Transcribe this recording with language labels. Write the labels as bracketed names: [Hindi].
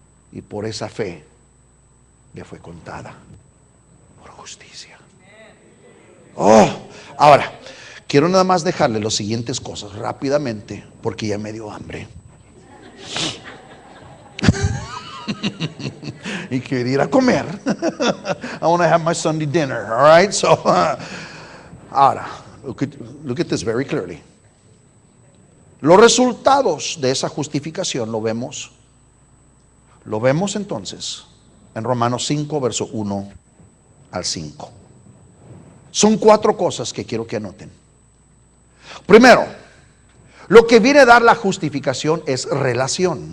[Spanish] Y por esa fe le fue contada por justicia. Oh, ahora quiero nada más dejarle las siguientes cosas rápidamente, porque ya me dio hambre y quiero ir a comer. [English] I want to have my Sunday dinner. All right, so [Spanish] ahora [English] look at this very clearly. [Spanish] Los resultados de esa justificación lo vemos entonces en Romanos 5, verso 1 al 5. Son 4 cosas que quiero que anoten. Primero, lo que viene a dar la justificación es relación.